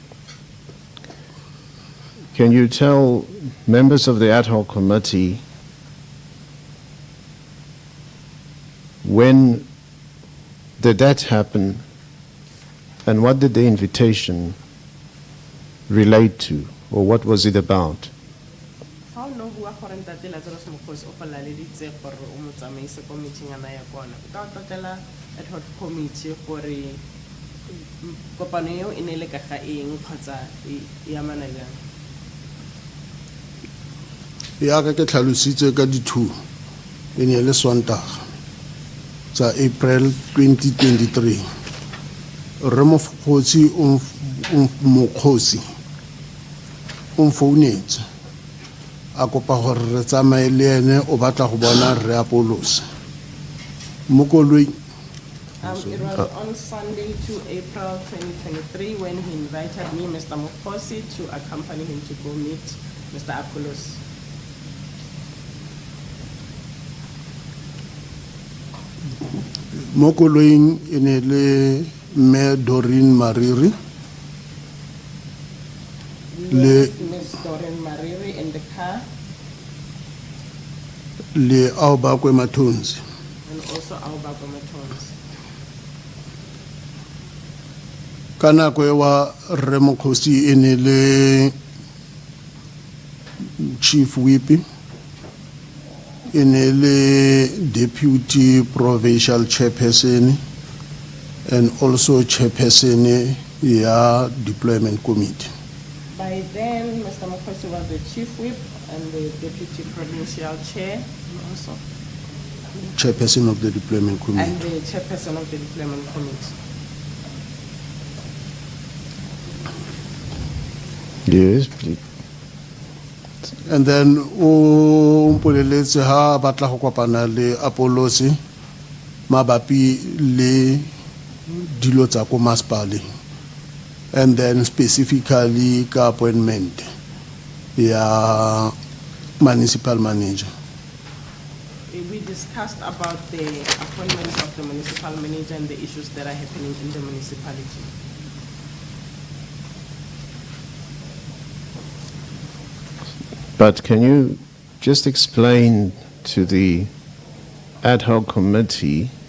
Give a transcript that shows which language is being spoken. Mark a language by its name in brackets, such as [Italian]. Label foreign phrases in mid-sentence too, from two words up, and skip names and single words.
[English] Can you tell members of the Ad Hoc Committee when did that happen and what did the invitation relate to, or what was it about? [Tswana] How no bua gore Ntate Lazarus Mokgosi o go laleditse gore o mo tsamaise ko meeting ana ya kona. Ka totela [English] ad hoc committee [Tswana] gore kopano eo e ne le ka ga eng kgotsa e amana jang. Ya ka ke tlhalositse ka di-2 e ne le Sontaga tsa April 2023. Re Mokgosi o mfounetse a kopa gore re tsamaye le ene o batla go bona Rre Apollos mo koloi. [English] It was on Sunday, 2 April 2023, when he invited me, Mr. Mokgosi, to accompany him to go meet Mr. Apollos. [Tswana] Mo koloing e ne le Mme Doreen Mariri le [English] Ms. Doreen Mariri in the car, [Tswana] le 𝐬𝐮𝐫𝐞 Mathonsi. [English] and also 𝐬𝐮𝐫𝐞 Mathonsi. [Tswana] Ka nako e wa Rre Mokgosi e ne le [English] Chief Whip, [Tswana] e ne le [English] Deputy Provincial Chairperson and also Chairperson [Tswana] ya [English] Deployment Committee. By then, Mr. Mokgosi was the chief whip and the deputy provincial chair, also, Chairperson of the Deployment and Committee. the chairperson of the deployment committee. Yes, please. And then [Tswana] o mpoleletse ha batla go kopana le Apollos mabapi le dilo tsa ko masepaleng, [English] and then specifically ka appointment ya municipal manager. We discussed about the appointment of the municipal manager and the issues that are happening in the municipality. But can you just explain to the ad hoc committee?